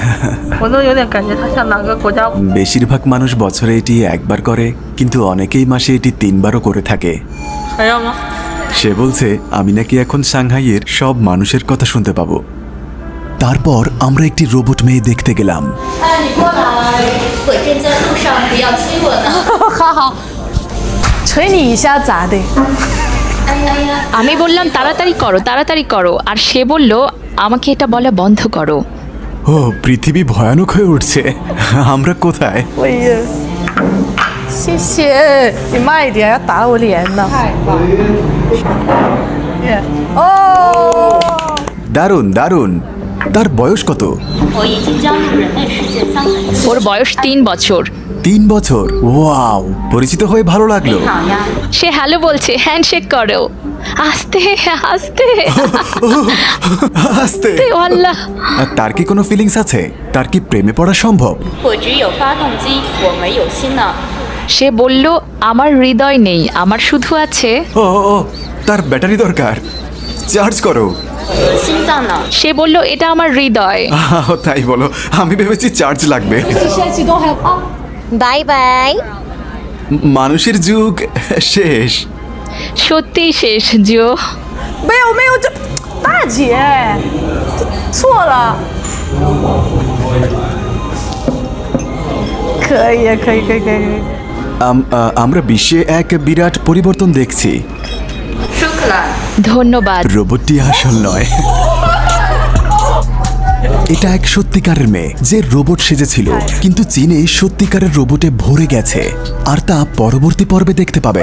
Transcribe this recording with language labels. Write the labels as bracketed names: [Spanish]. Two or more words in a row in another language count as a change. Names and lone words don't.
[Bangla] বেশিরভাগ মানুষ বছরে এটি একবার করে, কিন্তু অনেকেই মাসে এটি 3বারও করে থাকে। সে বলছে আমি নাকি এখন সাংহাইয়ের সব মানুষের কথা শুনতে পাবো। তারপর আমরা একটি রোবট মেয়ে দেখতে গেলাম। [Chinese] 哎，你过来，我正在路上，不要催我呢。好好，捶你一下咋的？哎呀呀， [Bangla] আমি বললাম তাড়াতাড়ি করো আর সে বলল আমাকে এটা বলা বন্ধ করো। ও পৃথিবী ভয়ানক হয়ে উঠছে। আমরা কোথায়? [Chinese] 我也，谢谢你慢一点，要打我脸呢。太棒了！哦， [Bangla] দারুণ দারুণ। তার বয়স কত? [Chinese] 我已经加入人类世界3个月。 [Bangla] ওর বয়স 3 বছর। 3 বছর? ওয়াও, পরিচিত হয়ে ভালো লাগলো। [Chinese] 好呀， [Bangla] সে হ্যালো বলছে, হ্যান্ডশেক করো। আস্তে আস্তে আস্তে। ও আল্লাহ। আর তার কি কোনো ফিলিংস আছে? তার কি প্রেমে পড়া সম্ভব? [Chinese] 我只有发动机，我没有心呢。 [Bangla] সে বলল আমার হৃদয় নেই, আমার শুধু আছে। ও ও, তার ব্যাটারি দরকার, চার্জ করো। [Chinese] 心脏呢？ [Bangla] সে বলল এটা আমার হৃদয়। তাই বলো, আমি ভেবেছি চার্জ লাগবে। [Chinese] 现在启动还有啊， [Bangla] বাই বাই। মানুষের যুগ শেষ। সত্যি শেষ জো। [Chinese] 没有，这大姐这错了。可以，可以。 [Bangla] আমরা বিশ্বে এক বিরাট পরিবর্তন দেখছি। 舒克兰， ধন্যবাদ। রোবটটি আসল নয়, এটা এক সত্যিকারের মেয়ে যে রোবট সেজেছিল, কিন্তু চীনে সত্যিকারের রোবটে ভরে গেছে, আর তা পরবর্তী পর্বে দেখতে পাবেন।